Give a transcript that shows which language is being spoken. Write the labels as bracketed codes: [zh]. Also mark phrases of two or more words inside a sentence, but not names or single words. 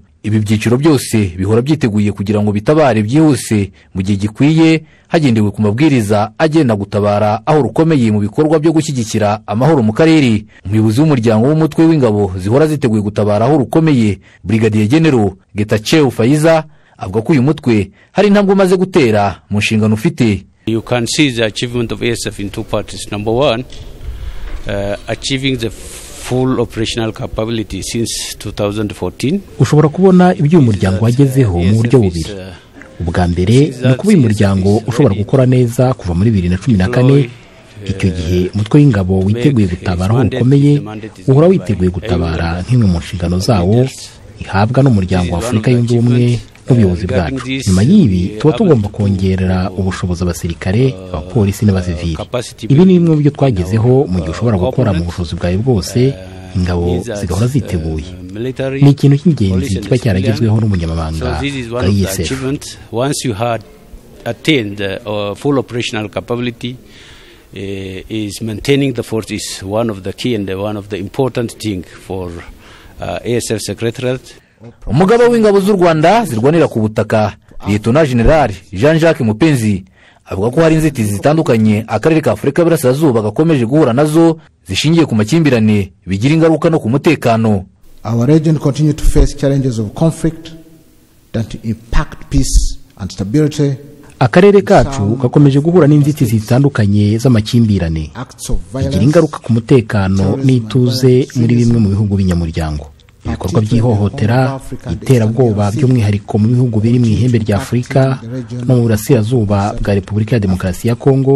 [rw] Ibi byiciro byose bihora byiteguye kugira ngo bitabare byihuse mu gihe gikwiye, hagendewe ku mabwiriza agenda gutabara aho rukomeye mu bikorwa byo gushyigikira amahoro mu karere. Umuyobozi w'umuryango w'umutwe w'ingabo zihora ziteguye gutabara aho rukomeye, Brigadier General Getachew Faiza, avuga ko uyu mutwe hari intambwe umaze gutera mu nshingano ufite. [en] You can see the achievement of ASF in 2 parts. Number 1, achieving the full operational capability since 2014. [rw] Ushobora kubona ibyo umuryango wagezeho mu buryo bubiri. Ubwa mbere ni kuba uyu muryango ushobora gukora neza kuva muri 2014. Icyo gihe umutwe w'ingabo witeguye gutabara aho rukomeye uhora witeguye gutabara nk'imwe mu nshingano zawo ihabwa n'umuryango wa Afurika yunze ubumwe n'ubuyobozi bwacu. Nyuma y'ibi tuba tugomba kongerera ubushobozi abasirikare, abapolisi n'abasivili. Ibi ni bimwe mu byo twagezeho mu gihe ushobora gukora mu bushobozi bwawe bwose. Ingabo zigahora ziteguye. Ni ikintu cy'ingenzi kiba cyaragezweho n'umunyamabanga wa ESF. [en] Once you had attained full operational capability, is maintaining the force is one of the key and one of the important thing for ASF Secretariat. [rw] Umugaba w'ingabo z'u Rwanda zirwanira ku butaka, Lieutenant General Jean-Jacques Mupenzi, avuga ko hari inzitizi zitandukanye akarere ka Afurika y'Iburasirazuba gakomeje guhura nazo zishingiye ku makimbirane bigira ingaruka no ku mutekano. [en] Our region continue to face challenges of conflict that impact peace and stability. [rw] Akarere kacu gakomeje guhura n'inzitizi zitandukanye z'amakimbirane bigira ingaruka ku mutekano n'ituze muri bimwe mu bihugu binyamuryango. Ibikorwa by'ihohotera, iterabwoba by'umwihariko mu bihugu biri mu ihembe rya Afurika no mu burasirazuba bwa Repubulika ya Demokarasi ya Kongo.